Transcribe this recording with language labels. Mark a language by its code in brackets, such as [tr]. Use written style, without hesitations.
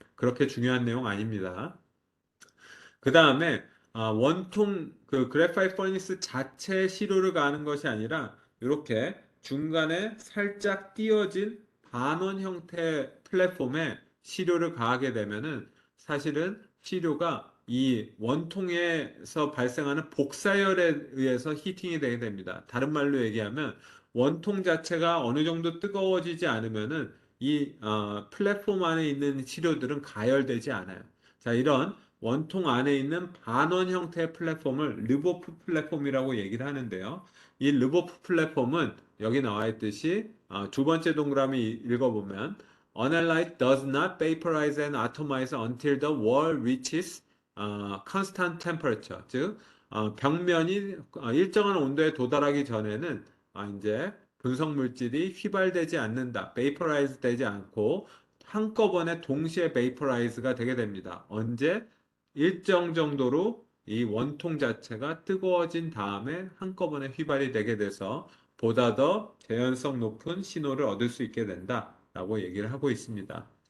[ko] 그렇게 중요한 내용 아닙니다. 그 다음에 원통 그 그래파이트 퍼니스 자체 시료를 가는 것이 아니라 이렇게 중간에 살짝 띄어진 반원 형태 플랫폼에 시료를 가하게 되면은 사실은 시료가 이 원통에서 발생하는 복사열에 의해서 히팅이 되게 됩니다. 다른 말로 얘기하면 원통 자체가 어느 정도 뜨거워지지 않으면은 이 플랫폼 안에 있는 시료들은 가열되지 않아요. 자, 이런 원통 안에 있는 반원 형태의 플랫폼을 르보프 플랫폼이라고 얘기를 하는데요. 이 르보프 플랫폼은 여기 나와 있듯이 두 번째 동그라미 읽어보면 [en] Analyte does not vaporize and atomize until the wall reaches constant temperature. [ko] 즉, 벽면이 일정한 온도에 도달하기 전에는 이제 분석 물질이 휘발되지 않는다. vaporize 되지 않고 한꺼번에 동시에 vaporize가 되게 됩니다. 언제? 일정 정도로 이 원통 자체가 뜨거워진 다음에 한꺼번에 휘발이 되게 돼서 보다 더 재현성 높은 신호를 얻을 수 있게 된다라고 얘기를 하고 있습니다.